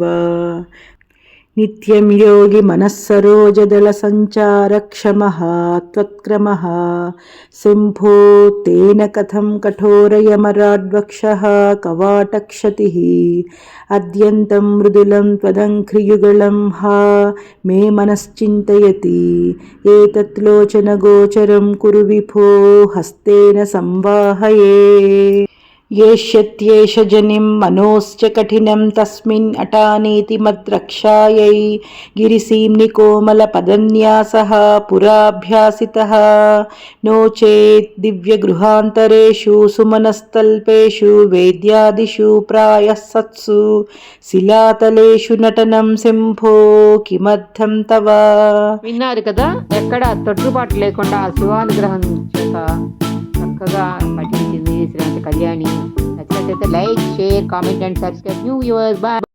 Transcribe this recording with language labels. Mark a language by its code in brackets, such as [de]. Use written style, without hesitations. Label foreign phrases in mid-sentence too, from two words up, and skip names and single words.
[sa] నిత్యం యోగి మనస్సరోజదళ సంచారక్షమః త్వత్క్రమః శంభో తేన కథం కఠోరయమరాడ్వక్షః కవాటక్షతిః అద్యంతం మృదులం త్వదంఘ్రియుగళం హా మే మనశ్చింతయతి ఏతత్ లోచనగోచరం కురు విభో హస్తేన సంవాహయే. येष्यत्येष जनिं मनोश्च कठिनं तस्मिन् अटानीति मद्रक्षायै गिरिसीम्नि कोमलपदन्यासः पुराभ्यासितः नो चेत् दिव्यगृहान्तरेषु सुमनस्तल्पेषु वेद्यादिषु प्रायः सत्सु శిలాతలేషు నటనం శంభో కిమర్థం తవ. [te] విన్నారు కదా, ఎక్కడ తొట్టుబాటు లేకుండా శివానుగ్రహం చేత చక్కగా పఠించింది శ్రీమతి కళ్యాణి. నచ్చినట్లయితే [en] like, share, comment and subscribe. new viewers, bye.